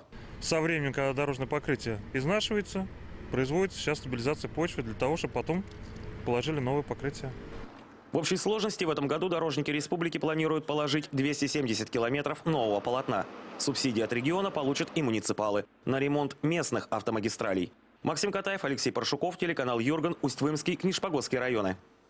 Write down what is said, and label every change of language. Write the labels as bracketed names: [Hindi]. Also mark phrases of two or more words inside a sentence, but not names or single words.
[Russian] Со временем, когда дорожное покрытие изнашивается, производится сейчас стабилизация почвы для того, чтобы потом положили новое покрытие. В общей сложности в этом году дорожники республики планируют положить 270 километров нового полотна. Субсидии от региона получат и муниципалы на ремонт местных автомагистралей. Максим Катаев, Алексей Паршуков, телеканал Юрган, Усть-Вымский, Книшпогосские районы.